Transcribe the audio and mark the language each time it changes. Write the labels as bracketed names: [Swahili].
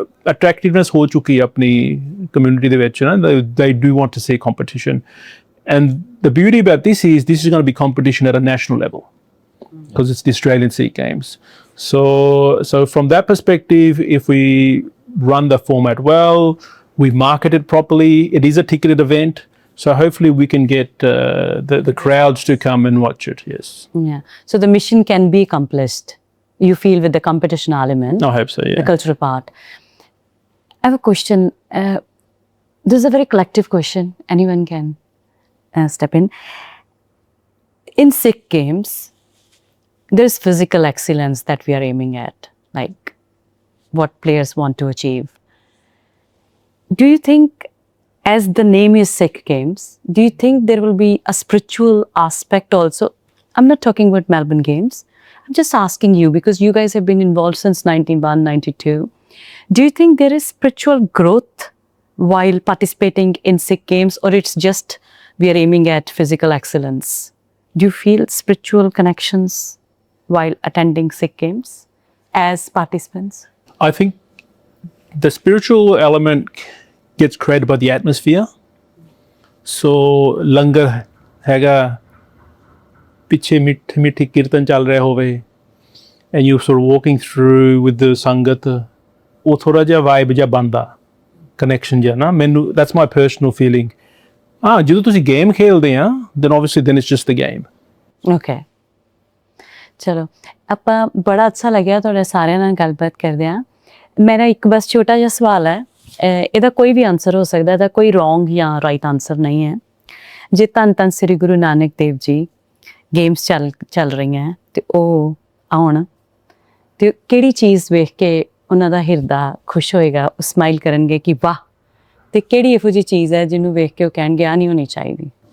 [Punjabi] ਅਟਰੈਕਟਿਵਨੈਸ ਹੋ ਚੁੱਕੀ ਹੈ ਆਪਣੀ ਕਮਿਊਨਿਟੀ ਦੇ ਵਿੱਚ ਨਾ [English] they do want to see competition and the beauty about this is going to be competition at a national level because it's the Australian Sikh Games so from that perspective if we run the format well we market it properly it is a ticketed event so hopefully we can get the crowds to come and watch it. Yes. Yeah. So the mission can be accomplished. You feel with the competition element. I hope so. Yeah. The cultural part. I have a question. This is a very collective question. Anyone can step in. In Sikh Games, there's physical excellence that we are aiming at, like what players want to achieve. Do you think as the name is Sikh Games, do you think there will be a spiritual aspect also? I'm not talking about Melbourne Games. I'm just asking you because you guys have been involved since 1992. Do you think there is spiritual growth while participating in Sikh Games, or it's just we are aiming at physical excellence? Do you feel spiritual connections while attending Sikh Games as participants? I think the spiritual element gets created by the atmosphere. [Punjabi] So ਲੰਗਰ ਹੈਗਾ, ਪਿੱਛੇ ਮਿੱਠੀ ਕੀਰਤਨ ਚੱਲ ਰਿਹਾ ਹੋਵੇ, [English] and you sort of walking through with the [Punjabi] ਸੰਗਤ, ਉਹ ਥੋੜਾ ਜਿਹਾ ਵਾਈਬ ਜਿਹਾ ਬਣਦਾ, ਕਨੈਕਸ਼ਨ ਜਿਹਾ ਨਾ, ਮੈਨੂੰ [English] that's my personal feeling. [Punjabi] ਜਦੋਂ ਤੁਸੀਂ ਗੇਮ ਖੇਲਦੇ ਆ [English] then obviously then it's just the game. Okay. [Punjabi] ਚਲੋ, ਆਪਾਂ ਬੜਾ ਅੱਛਾ ਲੱਗਿਆ ਤੁਹਾਡੇ ਸਾਰਿਆਂ ਨਾਲ ਗੱਲਬਾਤ ਕਰਦੇ ਆ। ਮੇਰਾ ਇੱਕ ਬਸ ਛੋਟਾ ਜਿਹਾ ਸਵਾਲ ਹੈ, ਇਹਦਾ ਕੋਈ ਵੀ ਆਨਸਰ ਹੋ ਸਕਦਾ, ਇਹਦਾ ਕੋਈ ਰੋਂਗ ਜਾਂ ਰਾਈਟ ਆਨਸਰ ਨਹੀਂ ਹੈ। ਜੇ ਧੰਨ ਧੰਨ ਸ੍ਰੀ ਗੁਰੂ ਨਾਨਕ ਦੇਵ ਜੀ ਗੇਮਸ ਚੱਲ ਰਹੀਆਂ ਤੇ ਉਹ ਆਉਣ, ਤੇ ਕਿਹੜੀ ਚੀਜ਼ ਵੇਖ ਕੇ ਉਹਨਾਂ ਦਾ ਹਿਰਦਾ ਖੁਸ਼ ਹੋਏਗਾ, ਉਹ ਸਮਾਈਲ ਕਰਨਗੇ ਕਿ ਵਾਹ, ਤੇ ਕਿਹੜੀ ਇਹੋ ਜਿਹੀ ਚੀਜ਼ ਹੈ ਜਿਹਨੂੰ ਵੇਖ ਕੇ ਉਹ ਕਹਿਣਗੇ ਆ ਨਹੀਂ ਹੋਣੀ ਚਾਹੀਦੀ?